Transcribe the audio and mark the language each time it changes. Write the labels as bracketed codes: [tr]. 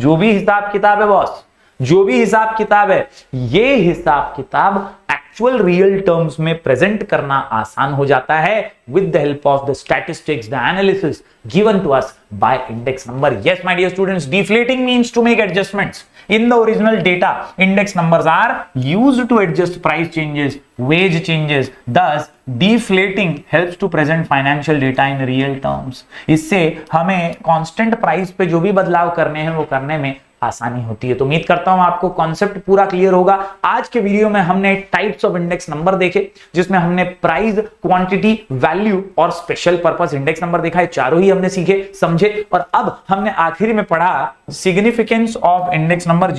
[hi] जो भी हिसाब किताब है बॉस, जो भी हिसाब किताब है, ये हिसाब किताब एक्चुअल रियल टर्म्स में प्रेजेंट करना आसान हो जाता है [en] With the help of the statistics, the analysis given to us by index number. Yes my dear students, deflating means to make adjustments in the original data. Index numbers are used to adjust price changes, wage changes. Thus deflating helps to present financial data in real terms. [hi] इससे हमें constant price पे जो भी बदलाव करने हैं वो करने में आसानी होती है। तो उम्मीद करता हूं आपको कॉन्सेप्ट पूरा क्लियर होगा। आज के वीडियो में हमने टाइप्स ऑफ इंडेक्स नंबर देखे, जिसमें हमने प्राइस, क्वांटिटी, वैल्यू और स्पेशल पर्पस इंडेक्स नंबर देखा है। चारों ही हमने सीखे, समझे। और अब हमने आखिरी में पढ़ा सिग्निफिकेंस ऑफ इंडेक्स नंबर।